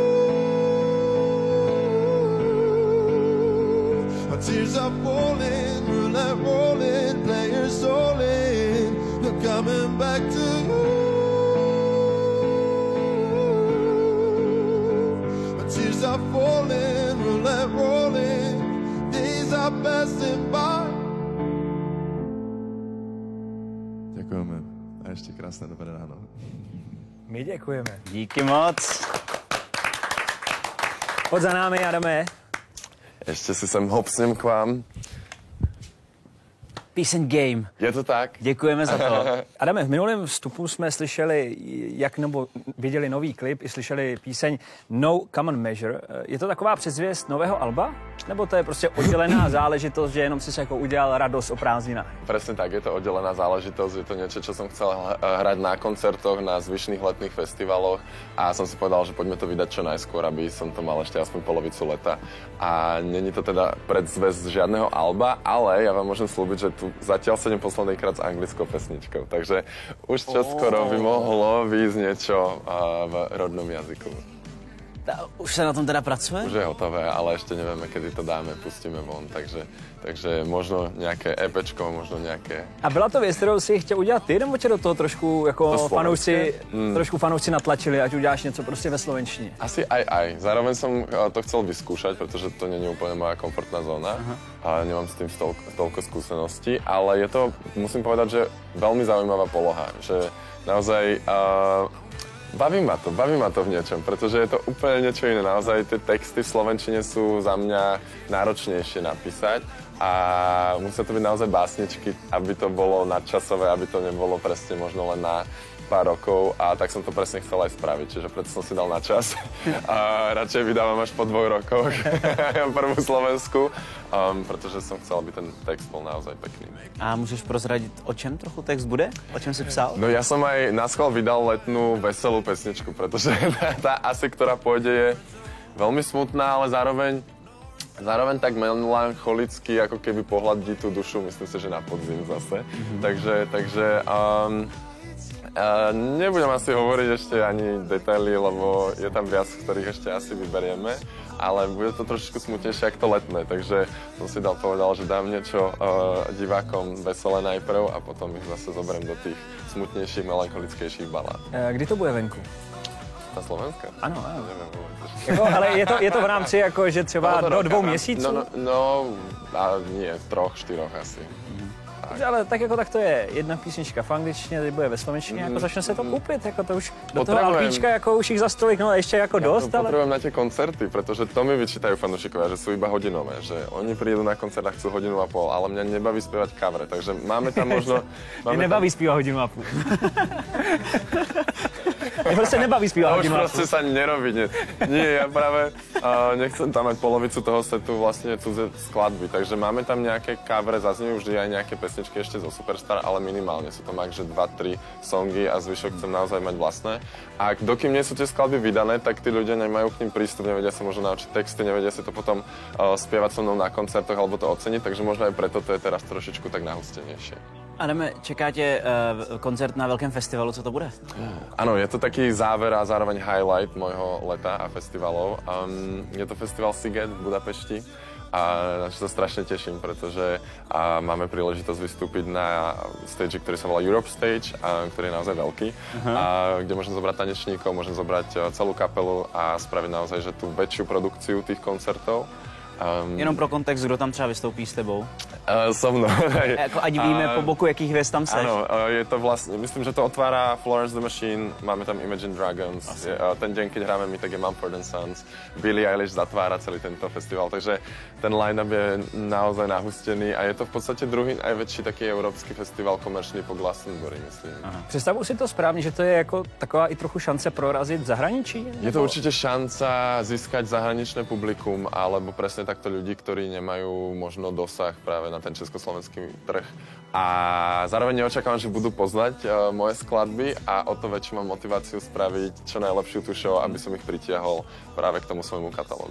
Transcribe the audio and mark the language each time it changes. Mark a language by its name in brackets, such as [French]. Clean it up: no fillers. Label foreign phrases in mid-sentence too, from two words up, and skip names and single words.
[English] My tears are falling, roulette rolling, players all in. They're coming back to you. My tears are falling, roulette rolling, days are passing by. [Czech] Děkujeme. A ještě krásné dobré ráno. My děkujeme. Díky moc. Pojď za námi, Adame. Ještě si sem hopsnem k vám. Píseň Game. Je to tak? Děkujeme za to. Adame, v minulém vstupu jsme slyšeli, nebo viděli nový klip, i slyšeli píseň No Common Measure. Je to taková předzvěst nového alba? Nebo to je prostě oddělená záležitost, že jenom si jako udělal radost o prázdninách? [Slovak] Presne tak, je to oddelená záležitosť, je to niečo, čo som chcel hrať na koncertoch, na zvyšných letných festivaloch a som si povedal, že poďme to vydať čo najskôr, aby som to mal ešte aspoň polovicu leta. A není to teda predzvesť žiadneho alba, ale ja vám môžem slúbiť, že tu zatiaľ sedem posledný krát s anglickou pesničkou, takže už čoskoro by mohlo výjsť niečo v rodnom jazyku. [Czech] Už se na tom teda pracuje? [Slovak] Už je hotové, ale ešte nevieme, kedy to dáme, pustíme von, takže možno nějaké EPčko, možno nějaké... [Czech] A byla to věc, kterou si chtěl udělat ty, nebo tě do toho trošku jako fanoušci natlačili, ať uděláš něco prostě ve slovenštině? [Slovak] Asi aj. Zároveň som to chcel vyskúšať, protože to není úplně moja komfortná zóna. A nemám s tým toľko skúseností, ale je to, musím povedať, že veľmi zaujímavá poloha, že naozaj... Baví ma to v niečom, pretože je to úplne niečo iné. Naozaj tie texty v slovenčine sú za mňa náročnejšie napísať a musia to byť naozaj básničky, aby to bolo nadčasové, aby to nebolo presne možno len na pár rokov a tak som to presne chcel aj spraviť, čiže preto som si dal na čas a radšej vydávam až po 2 rokoch prvú Slovensku, protože som chcel, aby ten text bol naozaj pekný. [Czech] A můžeš prozradit, o čem trochu text bude? O čem si psal? [Slovak] No ja som aj na schvál vydal letnú veselú pesničku, pretože tá asi, ktorá pôjde, je veľmi smutná, ale zároveň tak melancholicky, ako keby pohľadí tú dušu, myslím si, že na podzim zase. Takže nebudem asi hovoriť ešte ani detaily, lebo je tam viac, ktorých ešte asi vyberieme, ale bude to trošičku smutnejšie ako to letné, takže som si povedal, že dám niečo divákom veselé najprv a potom ich zase zoberiem do tých smutnejších, melancholickejších balád. [Czech] Kdy to bude venku? [Slovak] Ta Slovenska? [Czech] Ano. [Slovak] Neviem vôbec. [Czech] Jako, ale je to v rámci jako, že třeba do 2 měsíců? [Slovak] No, a nie, 3, 4 asi. [Czech] Ale tak jako tak to je. Jedna písnička v angličtině, teď bude ve slovenštině, jako začne se to kupit, jako to už do toho albíčka, jako už jich za stolik, no a ještě jako dost, ale... [Slovak] Potrebujem na tie koncerty, pretože to mi vyčítajú fanúšikovia, že sú iba hodinové, že oni prídu na koncert a chcú hodinu a pol, ale mňa nebaví spievať covery, takže máme tam možno... [Czech] Mě nebaví zpívat hodinu a půl. Mě prostě nebaví zpívat hodinu a půl. [Slovak] Už proste sa nerobí, nie, ja práve nechcem tam mať polovicu toho setu vlastne cudzie skladby, takže máme tam nejaké covery, zaznievajú vždy aj nejaké pesničky ešte zo Superstar, ale minimálne sú to max, že 2-3 songy a zvyšok chcem naozaj mať vlastné. A dokým nie sú tie skladby vydané, tak tí ľudia nemajú k ním prístup, nevedia sa možno naučiť texty, nevedia si to potom spievať so mnou na koncertoch alebo to oceniť, takže možno aj preto to je teraz trošičku tak nahustenejšie. [Czech] Adame, čeká tě koncert na velkém festivalu, co to bude? [Slovak] Áno, je to taký záver a zároveň highlight môjho leta a festivalov. Je to festival Sziget v Budapešti a na čo sa strašne teším, pretože máme príležitosť vystúpiť na stage, ktorý sa volá Europe Stage, ktorý je naozaj veľký, a kde môžem zobrať tanečníkov, môžem zobrať celú kapelu a spraviť naozaj že tú väčšiu produkciu tých koncertov. [Czech] Jenom pro kontext, kdo tam třeba vystoupí s tebou? [Slovak] So mnou. [Czech] Jako ať víme po boku, jakých hvězd tam seš. [Slovak] Áno, je to vlastne, myslím, že to otvára Florence the Machine, máme tam Imagine Dragons, ten deň, keď hráme my, tak je Mumford & Sons, Billie Eilish zatvára celý tento festival, takže ten line-up je naozaj nahustený a je to v podstate druhý najväčší taký európsky festival komerčný po Glastonbury, myslím. [Czech] Představuji si to správně, že to je jako taková i trochu šance prorazit v zahraničí? [Slovak] Je to určite šanca získať zahraničné publikum, alebo presne takto ľudí, ktorí nemajú možno dosah práve na ten československý trh. A zároveň neočakávam, že budú poznať moje skladby a o to väčšiu mám motiváciu spraviť čo najlepšiu tú show, aby som ich pritiahol práve k tomu svojmu katalógu.